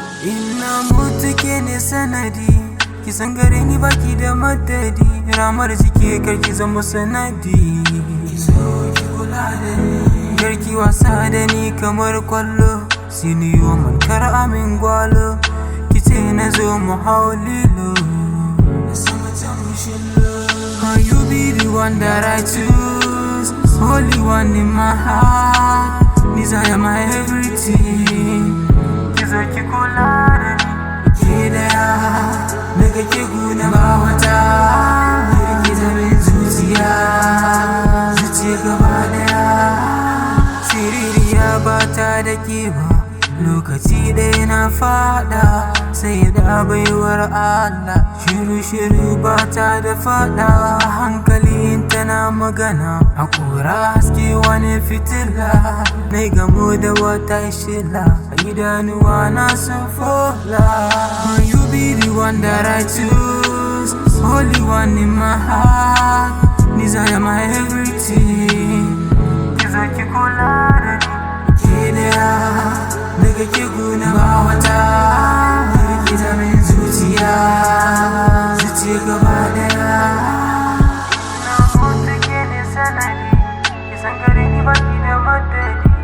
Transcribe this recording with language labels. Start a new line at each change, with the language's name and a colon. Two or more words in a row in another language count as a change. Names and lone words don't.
Hausa: Ina mutu ke ne sanadi, ki san gare ni baki da madadi, ramar jiki kar ki zama sanadi. Ki zo ki kula da ni. Kar ki wasa da ni kamar kwallo, siniyo man kar amin gwalo, ki ce na zo mu hau lilo. Na sama ta mu shillo.
English: Can you be the one that I choose? Only one in my heart, desire my everything.
Hausa: Ki zo ki kula da ni. Ke daya, daga ke guna ba wata. Ki zame zuciya, zuciya gaba daya. Siririya ba ta da ke ba, lokaci ɗaya na faɗa, sai da baiwar Allah. Shiru-shiru ba ta da faɗa, a hankali in tana magana. Haƙora haske wani fitila, na gamo da wata shila, a idanuwa na sun fola.
English: Can you be the one that I choose? Only one in my heart, desire my everything.
Hausa: Ki zo ki kula da ni. Ke daya, daga ke guna ba wata. Ki zame zuciya, zuciya gaba daya. Ina mutu ke ne sanadi, ki san gare ni baki da madadi.